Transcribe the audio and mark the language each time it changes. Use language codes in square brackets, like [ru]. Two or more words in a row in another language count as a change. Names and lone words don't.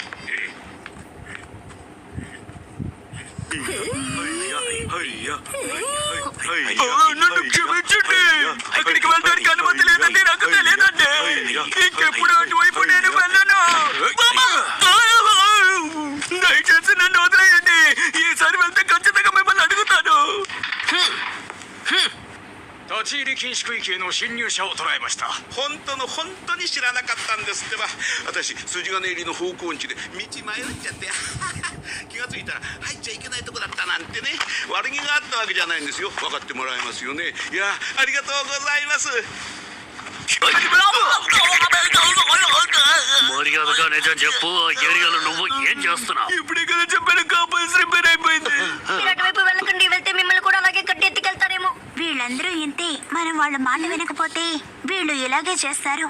[te] నన్ను క్షమించండి. అక్కడికి వెళ్ళడానికి అనుమతి లేదండి. నాకు తెలియదండి. ఇంకెప్పుడు అటువైపు నేను వెళ్ళను. దయచేసి నన్ను వదిలేయండి. ఈసారి వెళ్తే ఖచ్చితంగా మిమ్మల్ని అడుగుతాను. [ja] 立ち入り禁止区域への侵入者を捕らえました。本当に知らなかったんですってば。私筋金入りの方向音痴で道迷っちゃって気がついたら入っちゃいけないとこだったなんてね。悪気があったわけじゃないんですよ。分かってもらえますよね。いや、ありがとうございます。 [te] మర్యాదగా నిజం చెప్పు. ఆ ఏరియాలో నువ్వు ఏం చేస్తున్నావు? ఇప్పుడే కదా చెప్పాను, [en] compass repair [te] అయిపోయింది. మీరు అటువైపు వెళ్ళకండి. వెళ్తే మిమ్మల్ని కూడా అలాగే కట్టి ఎత్తుకెళ్తారేమో. వీళ్ళందరూ ఇంతే. మనం వాళ్ళ మాట వినకపోతే వీళ్ళు ఇలాగే చేస్తారు.